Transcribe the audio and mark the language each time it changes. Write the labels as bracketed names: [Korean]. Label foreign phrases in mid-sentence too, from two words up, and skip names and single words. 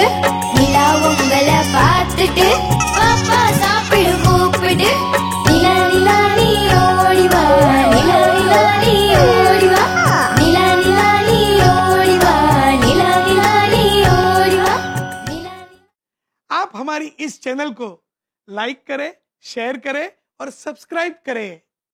[Tamil] நிலா உங்களை பார்த்துட்டு பாப்பா சாப்பிடும் கூப்பிட்டு. நிலா நிலா நீ ஓடிவா, நிலா நிலா நீ ஓடிவா. நிலா நிலா நீ ஓடிவா, நிலா நிலா நீ ஓடிவா. [Hindi] आप हमारी इस चैनल को लाइक करें, शेयर करें और सब्सक्राइब करें।